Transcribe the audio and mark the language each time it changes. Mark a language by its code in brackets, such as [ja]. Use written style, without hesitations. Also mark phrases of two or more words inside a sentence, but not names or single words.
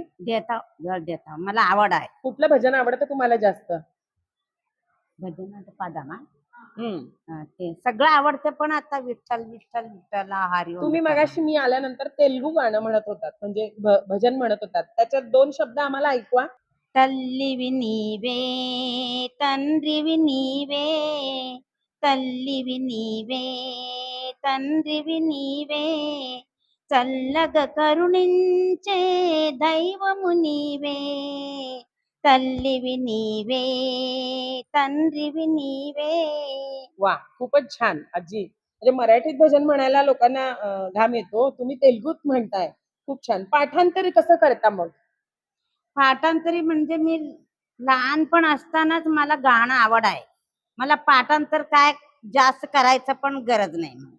[mr] देता वेळ देता. मला आवड आहे. कुठलं भजन आवडतं तुम्हाला जास्त? भजनाचं पादाना हम्म. ते सगळं आवडते पण आता विठ्ठल विठ्ठल विठ्ठला हरी ओम तुम्ही विठ्ठला. मगाशी मी आल्यानंतर तेलुगू गाणं म्हणत होतात, म्हणजे भजन म्हणत होतात. त्याच्यात 2 शब्द आम्हाला ऐकवा. [te] తల్లివి నీవే తండ్రివి నీవే తల్లివి నీవే తండ్రివి నీవే చల్లగా కరుణించే దైవము నీవే తల్లివి నీవే తండ్రివి నీవే. [mr] वा, खूपच छान आजी. म्हणजे मराठीत भजन म्हणायला लोकांना घाम येतो. तुम्ही तेलुगूत म्हणताय. खूप छान. पाठांतर कसं करता मग? पाठांतरी म्हणजे मी लहानपण असतानाच मला गाणं आवड आहे. मला पाठांतर काय जास्त करायचं पण गरज नाही.